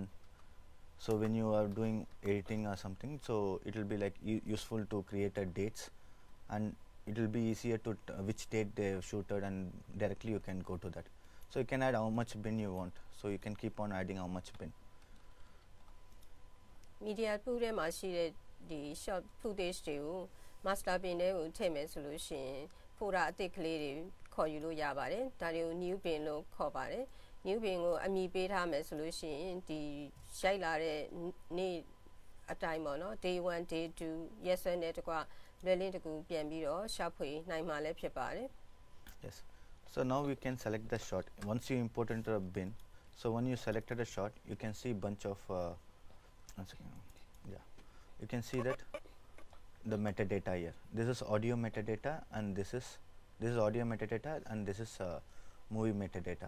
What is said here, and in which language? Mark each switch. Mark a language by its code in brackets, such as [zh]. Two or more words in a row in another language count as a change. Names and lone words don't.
[en] So when you are doing editing or something, so it will be like useful to create a dates, and it will be easier to which date they have shooted, and directly you can go to that. So you can add how much bin you want, so you can keep on adding how much bin. [my] media ပူးထဲမှာရှိတဲ့ဒီ [en] short footage [my] တွေကို [en] master bin [my] ထဲကိုထည့်မယ်ဆိုလို့ရှိရင် folder အသစ်ကလေးတွေခေါ်ယူလို့ရပါတယ်ဒါတွေကို [en] new bin [my] လို့ခေါ်ပါတယ် [en] new bin [my] ကိုအမည်ပေးထားမယ်ဆိုလို့ရှိရင်ဒီရိုက်လာတဲ့နေ့အတိုင်းပေါ့နော် [en] day 1 day 2 [my] ရက်စွဲနဲ့တကွလွယ်လင်းတကူပြန်ပြီးတော့ရှာဖွေနိုင်မှာလည်းဖြစ်ပါတယ် [en] Yes. So now we can select the shot. Once you import into a bin, so when you selected a shot, you can see bunch of one second. Yeah, you can see that the metadata here. This is audio metadata, and this is audio metadata, and this is movie metadata.